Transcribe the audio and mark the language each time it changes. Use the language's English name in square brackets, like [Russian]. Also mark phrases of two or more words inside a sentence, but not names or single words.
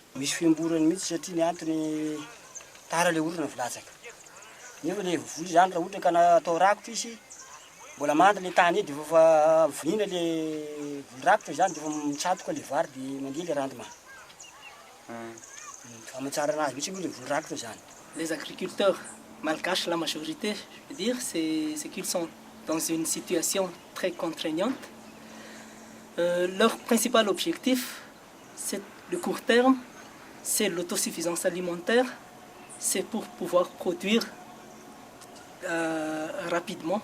[Malagasy] Misy fiamborany mihitsy satria ny antony tara le orana vilatsaka. Nefa le voly zany raha ohatra ka natao rakotra izy mbola manda le tany edy fa vina le voly rakotra zany dia fa mitsatoka le vary dia mandeha le rendement. Fa mahatsara anazy mihitsy aloha le voly rakotra zany. [French] Les agriculteurs malgaches, la majorité, je veux dire, c'est qu'ils sont dans une situation très contraignante. Leur principal objectif, c'est le court terme, c'est l'autosuffisance alimentaire, c'est pour pouvoir produire rapidement.